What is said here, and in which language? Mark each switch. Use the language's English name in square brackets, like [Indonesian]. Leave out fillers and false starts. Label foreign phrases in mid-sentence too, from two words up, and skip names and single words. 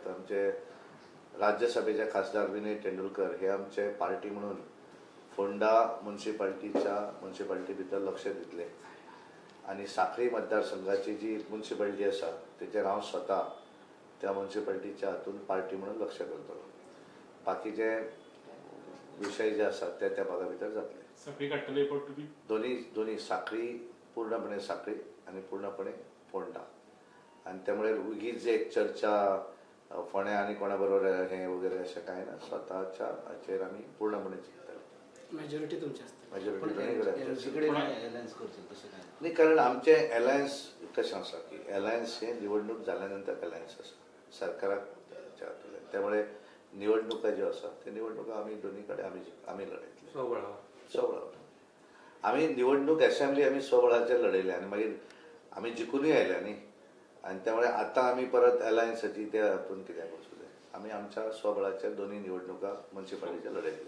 [Konkani] आमचे राज्यसभेचे खासदार विनय तेंडुलकर हे आमचे पार्टी म्हणून फोंडा म्युनिसिपालिटी भितर लक्ष दितले आणि साखळी मतदारसंघाची जी म्युनिसिपालिटी आसा तेचेर हांव स्वता त्या म्युनिसिपालिटीच्या हातून पार्टी म्हणून लक्ष करतलो. बाकीचे विषय जे आसात ते त्या भागा भितर जातले. साखळी काडटले तुमी दोन्ही साखळी पूर्णपणे साखळी आणि पूर्णपणे फोंडा आणि त्यामुळे उगीच एक चर्चा फोण्या आणि कोणाबरोबर हे वगैरे असं काय ना स्वतःच्या हाचेर आमी पूर्णपणे चिंतताले [Marathi] मेजॉरिटी तुमची असते [Konkani] मेजॉरिटी नाही कारण आमचे अलायन्स कशें आसा की अलायन्स हे निवडणूक जाल्यानंतर अलायन्स आसा सरकाराक त्यामुळे निवडणुका ज्यो आसा ते निवडणुका आमी दोन्ही कडेन आमी लढयतले स्वबळावर आमी निवडणूक असेंब्ली आमी स्वबळाचेर लढयले आनी मागीर आमी जिखूनय आयल्या न्ही आणि त्यामुळे आता आम्ही परत अलायन्साची ते हातून कित्याक वचूं जाय आमी आमच्या स्वबळाचेर दोन्ही निवडणुका म्युन्सिपालिटीचे लढयतले